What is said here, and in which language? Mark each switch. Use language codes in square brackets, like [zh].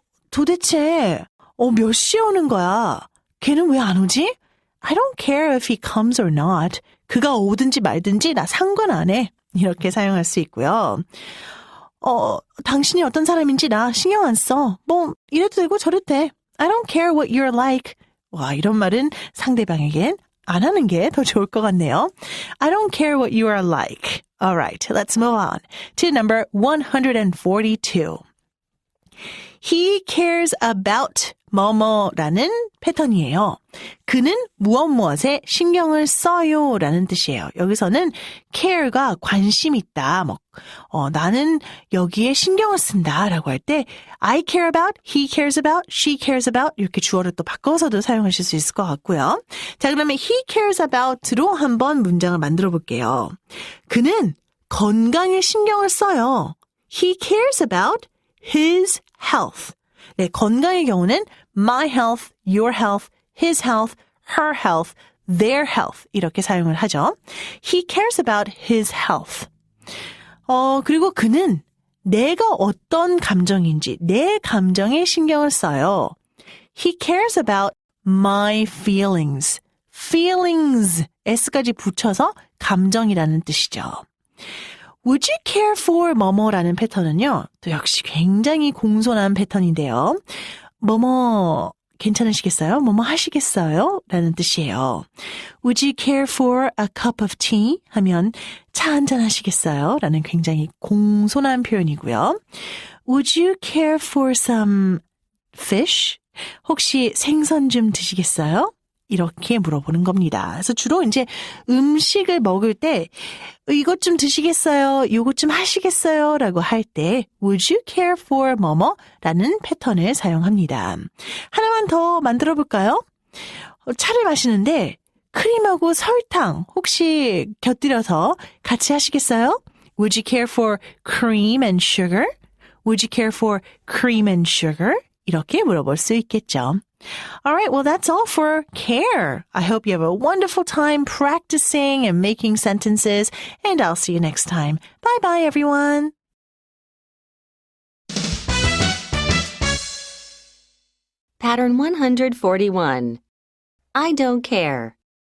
[ko] 도대체 몇 시에 오는 거야? 걔는 왜 안 오지? [en] I don't care if he comes or not. [ko] 그가 오든지 말든지 나 상관 안 해. 이렇게 사용할 수 있고요. 당신이 어떤 사람인지 나 신경 안 써. 이래도 되고 저래도 돼. [en] I don't care what you're like. [ko] 와, 이런 말은 상대방에겐 안 하는 게 더 좋을 것 같네요. [en] I don't care what you are like. Alright, let's move on to number 142. He cares about [ko] 뭐뭐라는 패턴이에요. 그는 무엇에 신경을 써요 라는 뜻이에요. 여기서는 care가 관심 있다. 나는 여기에 신경을 쓴다 라고 할 때 [en] I care about, he cares about, she cares about [ko] 이렇게 주어를 또 바꿔서도 사용하실 수 있을 것 같고요. 자, 그러면 he cares about로 한번 문장을 만들어 볼게요. 그는 건강에 신경을 써요. [en] He cares about his health. [ko] 네, 건강의 경우는 [en] my health, your health, his health, her health, their health [ko] 이렇게 사용을 하죠. [en] He cares about his health. [ko] 그리고 그는 내가 어떤 감정인지 내 감정에 신경을 써요. [en] He cares about my feelings. [ko] feelings, s까지 붙여서 감정이라는 뜻이죠. [en] Would you care for [ko] 뭐뭐라는 패턴은요. 또 역시 굉장히 공손한 패턴인데요. 뭐뭐 괜찮으시겠어요? 뭐뭐 하시겠어요? 라는 뜻이에요. [en] Would you care for a cup of tea? [ko] 하면 차 한잔 하시겠어요? 라는 굉장히 공손한 표현이고요. [en] Would you care for some fish? [ko] 혹시 생선 좀 드시겠어요? 이렇게 물어보는 겁니다. 그래서 주로 이제 음식을 먹을 때 이것 좀 드시겠어요? 이것 좀 하시겠어요? 라고 할 때 [en] Would you care for [ko] 뭐뭐? 라는 패턴을 사용합니다. 하나만 더 만들어 볼까요? 차를 마시는데 크림하고 설탕 혹시 곁들여서 같이 하시겠어요? [en] Would you care for cream and sugar? Would you care for cream and sugar? [ko] 이렇게 물어볼 수 있겠죠. [en] All right, well, that's all for care. I hope you have a wonderful time practicing and making sentences, and I'll see you next time. Bye-bye, everyone. Pattern 141. I don't care.